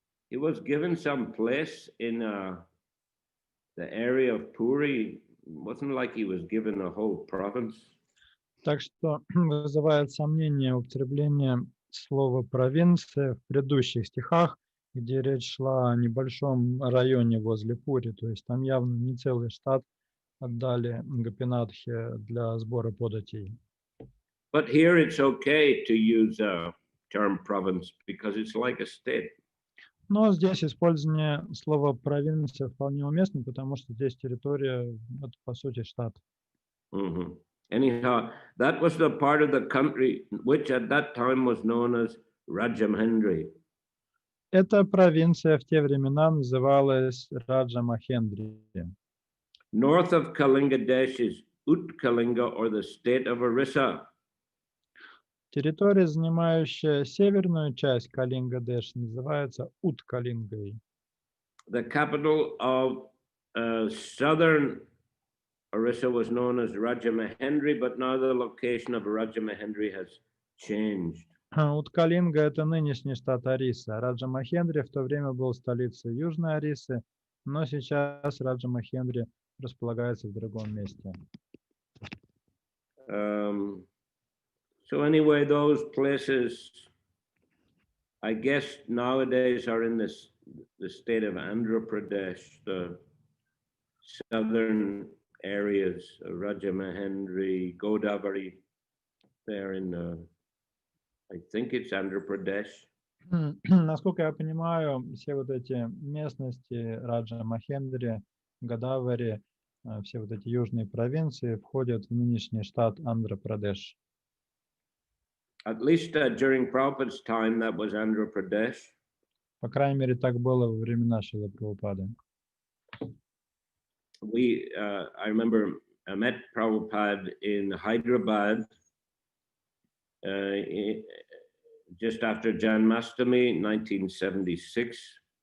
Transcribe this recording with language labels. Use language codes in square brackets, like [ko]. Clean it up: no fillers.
[en] He was given some place in the area of Puri. It wasn't like he was given a whole province. [ru] Так что вызывает сомнение употребление слова «провинция» в предыдущих стихах, где речь шла о небольшом районе возле Пури, то есть там явно не целый штат отдали Гопинатхе для сбора податей. [en] But here it's okay to use a term province because it's like a state. [ru] Но здесь использование слова «провинция» вполне уместно, потому что здесь территория, это по сути штат. Mm-hmm. [en] Anyhow, that was the part of the country which at that time was known as Rajamhendri. [ru] Эта провинция в те времена называлась Раджа-Махендри. [en] North of Kalinga Desh is Utkalinga, or the state of Orissa. [ru] Территория, занимающая северную часть Калинга-Дэш, называется Уткалингой. [en] The capital of southern Orissa was known as Rajamahendri, but now the location of Rajamahendri has changed. [ru] Уткалинга — это нынешний штат Ориса. Раджа-Махендри в то время был столицей Южной Орисы, но сейчас Раджа-Махендри располагается в другом месте. [en] So anyway, those places, I guess nowadays are in the state of Andhra Pradesh, the southern areas, Rajamahendri, Godavari, there in, I think it's Andhra Pradesh. [ru] Насколько я понимаю, все вот эти местности Раджа-Махендри, Годавари, все вот эти южные провинции входят в нынешний штат Андхра-Прадеш. [en] At least during Prabhupada's time, that was Andhra Pradesh. [ru] По крайней мере, так было во времена Шрилы Прабхупады. [en] I remember I met Prabhupada in Hyderabad just after Janmashtami, 1976.